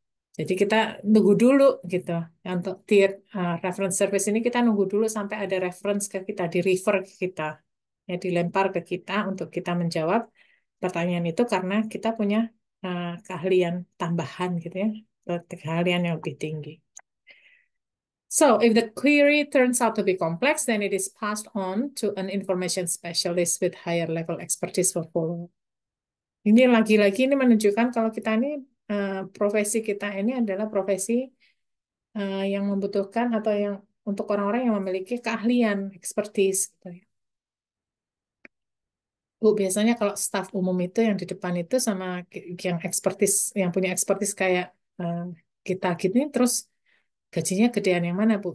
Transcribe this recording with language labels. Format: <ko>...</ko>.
<id>Jadi kita nunggu dulu gitu. Untuk tier reference service ini kita nunggu dulu sampai ada reference ke kita, di refer ke kita, ya dilempar ke kita untuk kita menjawab pertanyaan itu karena kita punya keahlian tambahan gitu ya, atau keahlian yang lebih tinggi.</id> <en>So, if the query turns out to be complex, then it is passed on to an information specialist with higher level expertise for follow-up.</en> <id>Ini lagi-lagi ini menunjukkan kalau kita ini profesi kita ini adalah profesi yang membutuhkan atau yang untuk orang-orang yang memiliki keahlian, expertise gitu ya. Bu, biasanya kalau staf umum itu yang di depan itu sama yang expertise, yang punya expertise kayak eh, kita gini, terus gajinya gedean yang mana, Bu?</id>